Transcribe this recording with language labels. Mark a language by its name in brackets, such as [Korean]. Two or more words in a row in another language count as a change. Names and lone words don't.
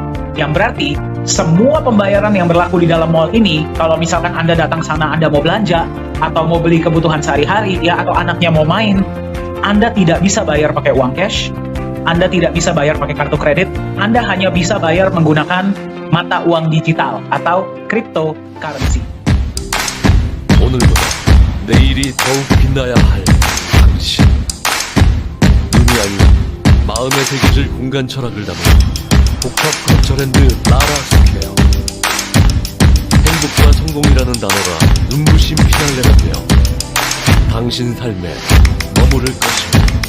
[Indonesian] Yang berarti semua pembayaran yang berlaku di dalam mall ini, kalau misalkan Anda datang sana, Anda mau belanja, atau mau beli kebutuhan sehari-hari, ya, atau anaknya mau main, Anda tidak bisa bayar pakai uang cash, Anda tidak bisa bayar pakai kartu kredit, Anda hanya bisa bayar menggunakan mata uang digital atau cryptocurrency. [Korean] 오늘보다 내일이 더욱 빛나야 할 당신. 눈이 아닌 마음의 세계를 공간 철학을 담은 복합 컨처랜드 라라 스퀘어. 행복과 성공이라는 단어가 눈부신 피날레가 되어 당신 삶에 머무를 것입니다.